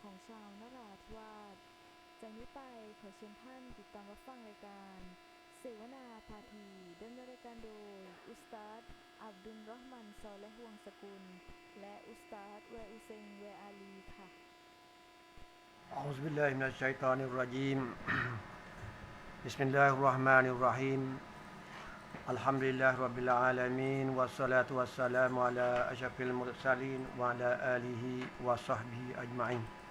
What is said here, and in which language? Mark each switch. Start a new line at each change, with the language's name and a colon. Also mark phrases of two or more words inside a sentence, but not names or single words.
Thai: ชาวนราธิวาสจากนี้ไปขอเชิญท่านติดตามรับฟังรายการเสวนาพาทีดำเนินรายการโดยอุสตาดอับดุลเราะห์มันซอเลห์วงศ์สกุลและอุสตาดแวอุเซงแวอาลีค่ะ
Arabic: أعوذ بالله من الشيطان الرجيم بسم الله الرحمن الرحيم الحمد لله رب العالمين والصلاة والسلام على أشرف المرسلين وعلى آله وصحبه أجمعين